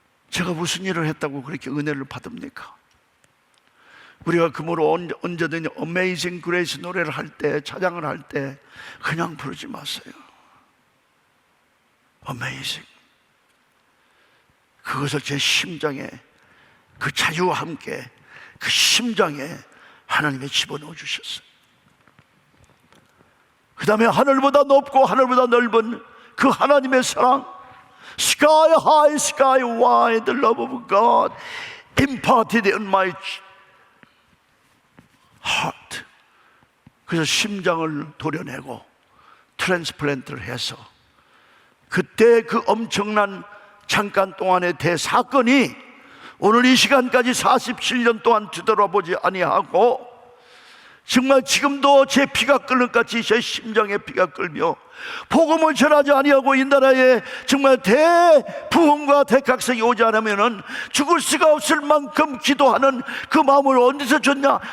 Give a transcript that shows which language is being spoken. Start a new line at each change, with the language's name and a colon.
Korean: 제가 무슨 일을 했다고 그렇게 은혜를 받습니까? 우리가 그러므로 언제든지 Amazing Grace 노래를 할 때, 찬양을 할 때 그냥 부르지 마세요.
English: Amazing.
Korean: 그것을 제 심장에, 그 자유와 함께 그 심장에 하나님이 집어넣어 주셨어요. 그 다음에 하늘보다 높고 하늘보다 넓은 그 하나님의 사랑,
English: Sky high, sky wide, the love of God imparted in my heart.
Korean: 그래서 심장을 도려내고 트랜스플란트를 해서 그때 그 엄청난 잠깐 동안의 대사건이 오늘 이 시간까지 47년 동안 뒤돌아보지 아니하고 정말 지금도 제 피가 끓는 같이 제 심장에 피가 끓며 복음을 전하지 아니하고 이 나라에 정말 대부흥과 대각성이 오지 않으면은 죽을 수가 없을 만큼 기도하는 그 마음을 어디서 줬냐?